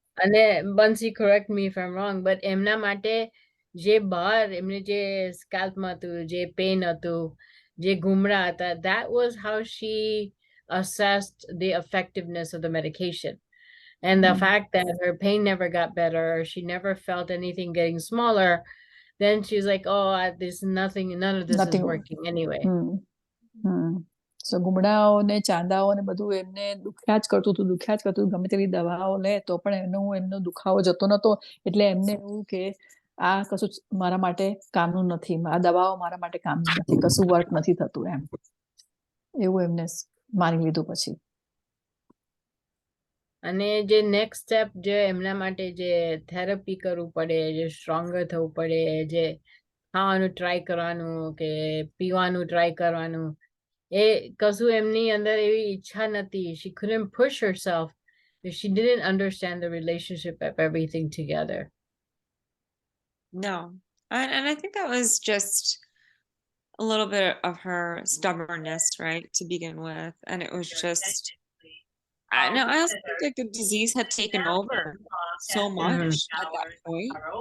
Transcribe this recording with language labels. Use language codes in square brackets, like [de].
[gu] અને બંસી, [en] correct me if I'm wrong, but [gu] એમના માટે જે બહાર એમને જે સ્કાલ્પમાં હતું, જે પેન હતું, જે ઘુમડા હતા, [en] that was how she assessed the effectiveness of the medication. And the fact that her pain never got better, she never felt anything getting smaller, then she's like, oh, there's nothing, none of this is working anyway. [gu] સો ગુમડાઓ ને ચાંદાઓ ને બધું એમને દુખ્યા જ કરતું હતું, ગમે તેવી દવાઓ લે તો પણ એમનો દુખાવો જતો નતો, એટલે એમને એવું કે આ કશું મારા માટે કામનું નથી, આ દવાઓ મારા માટે કામનું નથી, કશું વર્ક નથી થતું એમ. એવું એમને માની લીધું પછી. અને જે નેક્સ્ટ સ્ટેપ જે એમના માટે જે થેરપી કરવું પડે, જે સ્ટ્રોંગર થવું પડે, જે ખાવાનું ટ્રાય કરવાનું કે પીવાનું ટ્રાય કરવાનું, એ કશું એમની અંદર એવી ઈચ્છા નથી. [en] She couldn't push herself. She didn't understand the relationship of everything together. No. And I think that was just a little bit of her stubbornness, right, to begin with. And it was just, I also think like the disease had taken over so much at that point.